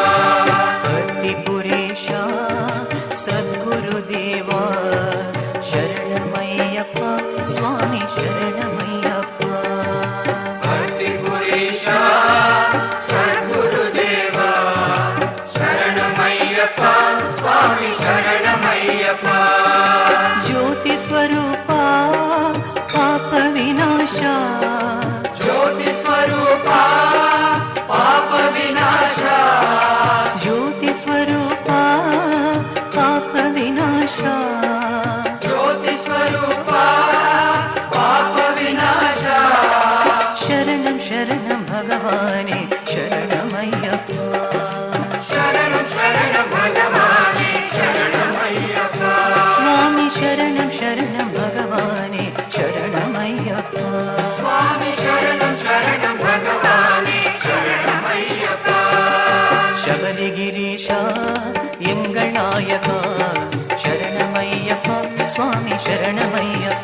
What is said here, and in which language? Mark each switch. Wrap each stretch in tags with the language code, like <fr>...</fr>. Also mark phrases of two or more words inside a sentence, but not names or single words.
<ta>பர்த்திபுரேஷா சத்குருதேவா சரணமையப்பா சுவாமி சரணமையப்பா. பக்திபுரேஷா சத்குருதேவா சரணமையப்பா சுவாமி சரணமையப்பா.</ta> <sa>ಜ್ಯೋತಿ ಸ್ವರೂಪ ಪಾಪ ವಿನಾಶ ಜ್ಯೋತಿ ಸ್ವರೂಪ ಪಾಪ ವಿನಾಶ ಜ್ಯೋತಿ ಸ್ವರೂಪ ಪಾಪ ವಿನಾಶ ಜ್ಯೋತಿ ಸ್ವರೂಪ ಪಾಪ ವಿನಾಶ.</sa> <ta>சரணம் சரணம் பகவானே சரணமய்யப்பா. சரணம் சரணம் பகவானே சரணமய்யப்பா. சுவாமி சரணம் சரணம் பகவானே சரணமய்யப்பா. சுவாமி சரணம் சரணம் பகவானே சரணமய்யப்பா. சபரிகிரீச எங்கள் நாயக சரணமய்யப்பா சுவாமி சரணமய்யப்பா.</ta>